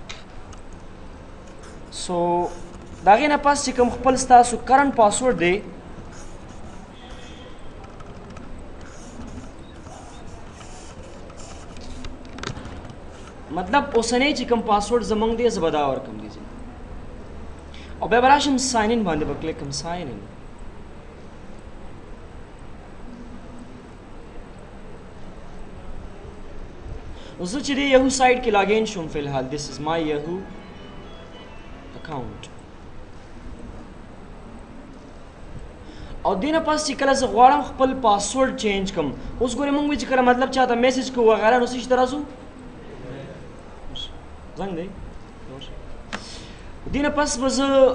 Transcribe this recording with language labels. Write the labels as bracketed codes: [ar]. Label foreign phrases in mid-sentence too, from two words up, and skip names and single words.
[ps] سو د هغې نه پس چې کوم خپل ستاسو [en] current password [ps] دی مطلب اوسنی چې کوم پاسورډ زمونږ دی زه به دا ورکړم دی او بیا به راشم [en] sign in [ps] باندې به کلیک کړم [en] sign in [ps] زه چې دی یهو سایټ کې [en] log in [ps] شوم فی الحال [en] this is my Yahoo account [ps] او دې نه پس چې کله زه غواړم خپل [en] password change [ps] کړم اوس ګورئ موږ چې کله مطلب چاته میسج کوو وغیره نو څه شي ته راځو زنګ دی دې نه پس به زه